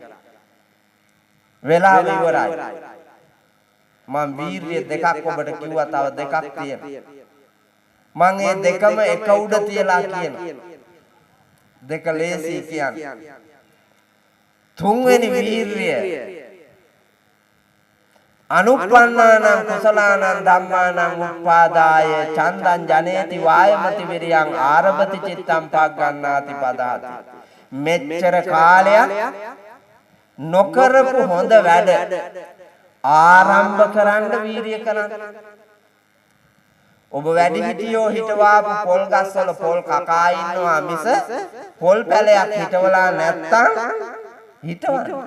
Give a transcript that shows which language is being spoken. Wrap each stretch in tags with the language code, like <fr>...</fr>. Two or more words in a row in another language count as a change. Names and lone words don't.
<si>වෙලාව ඉවරයි මම වීරිය දෙකක් ඔබට කිව්වා තව දෙකක් තියෙනවා මම මේ දෙකම එක උඩ තියලා කියනවා දෙක ලේසි කියන්නේ තුන්වෙනි වීරිය</si> <pi>අනුප්පන්නානං කුසලානං ධම්මානං උප්පාදාය චන්දං ජනේති වායමති විරියං ආරභති චිත්තං පග්ගණ්ණාති පදාති</pi> <si>මෙච්චර කාලයක් නොකරපු හොඳ වැඩ ආරම්භ කරන්න වීරිය කරන්න ඔබ වැඩි හිටියෝ හිටවාපු පොල් ගස්වල පොල් කකා ඉන්නවා මිස පොල් පැලයක් හිටවලා නැත්තම් හිටවන්න</si>